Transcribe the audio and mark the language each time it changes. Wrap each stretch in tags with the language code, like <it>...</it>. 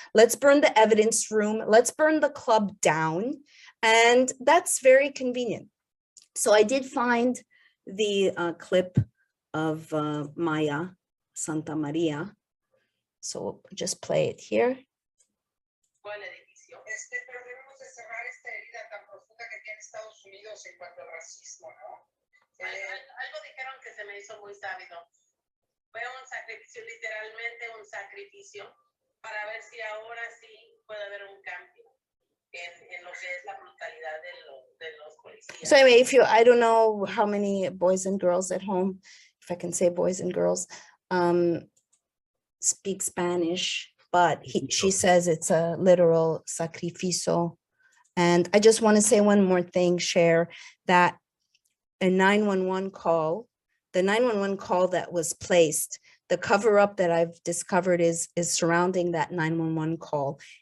<en>Let's burn the evidence room. Let's burn the club down. And that's very convenient. So I did find the clip of Maya Santa Maria. So we'll just play it here.</en> <es>Pero debemos de cerrar esta herida tan profunda que tiene Estados Unidos en cuanto al racismo, ¿no? Algo dijeron que se me hizo muy sábio. Fue un sacrificio, literalmente un sacrificio, para ver si ahora sí puede haber un cambio en lo que es la brutalidad de los policías.</es> <en>So anyway, I don't know how many boys and girls at home, if I can say boys and girls, speak Spanish, but she says it's a literal sacrificio. And I just want to say one more thing, share that a 911 call, the 911 call that was placed, the cover up that I've discovered is surrounding that 911 call.</en>